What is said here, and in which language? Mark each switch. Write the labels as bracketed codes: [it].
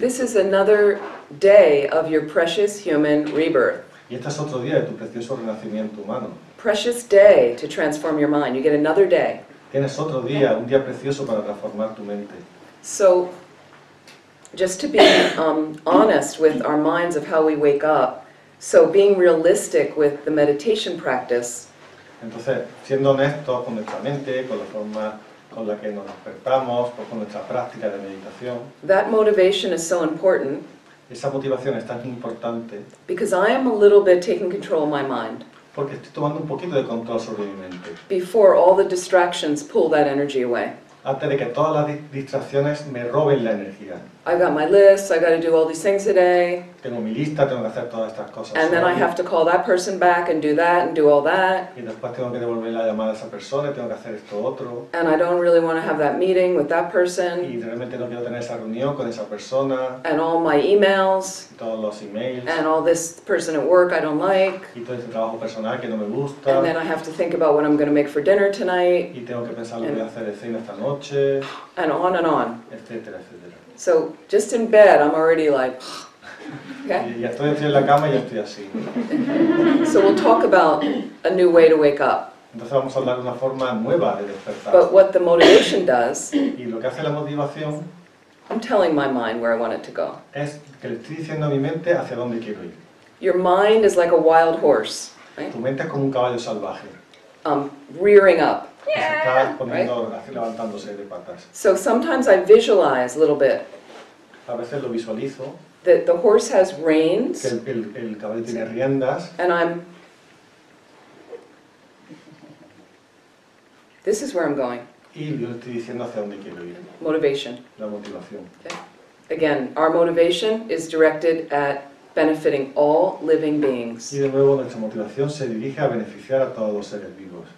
[en] This is another day of your precious human rebirth. [es] Y este es otro día de tu precioso renacimiento humano. [en] Precious day to transform your mind. You get another day. [es] Tienes otro día, un día precioso para transformar tu mente. [en] So, just to be honest with our minds of how we wake up, so being realistic with the meditation practice, [es] Entonces, siendo honestos con nuestra mente, con la forma con la que nos despertamos, con nuestra práctica de meditación, [en] that motivation is so important [es] esa motivación es tan importante [en] because I am a little bit taking control of my mind [es] porque estoy tomando un poquito de control sobre mi mente. [en] before all the distractions pull that energy away. [es] Antes de que todas las distracciones me roben la energía. [en] I got my list, I got to do all these things today, [es] Tengo mi lista, tengo que hacer todas estas cosas. [en] and then I have to call that person back and do that and do all that, [es] Y después tengo que devolver la llamada a esa persona, y tengo que hacer esto otro. [en] and I don't really want to have that meeting with that [es] Y [en] person, [es] realmente no quiero tener esa reunión con esa persona, [en] and all my emails, [es] y todos los emails, [en] and all this person at work I don't like, [es] y todo este trabajo personal que no me gusta. [en] and then I have to think about what I'm going to make for dinner tonight, [es] Y tengo que pensar lo que voy a hacer de cena esta noche, [en] and on, [es] etcétera, etcétera. [en] So just in bed I'm already like, okay? [es] Y ya estoy en la cama y ya estoy así. [en] So we'll talk about a new way to wake up. [es] Entonces vamos a hablar de una forma nueva de despertar. [en] But what the motivation does, [es] Y lo que hace la motivación [en] I'm telling my mind where I want it to go. [es] es que le estoy diciendo a mi mente hacia dónde quiero ir. [en] Your mind is like a wild horse, right? [es] Tu mente es como un caballo salvaje, [en] Rearing up. [es] que se está poniendo, levantándose de patas. [en] So sometimes I visualize a little bit [es] A veces lo visualizo, [en] that the horse has [es] que [en] reins, [es] el caballo tiene riendas, [en] and this is where I'm going. [es] y yo le estoy diciendo hacia dónde quiero ir. [en] Motivation. [es] La motivación. [en] Okay? Again, our motivation is directed at benefiting all living beings. [es] Y de nuevo nuestra motivación se dirige a beneficiar a todos los seres vivos.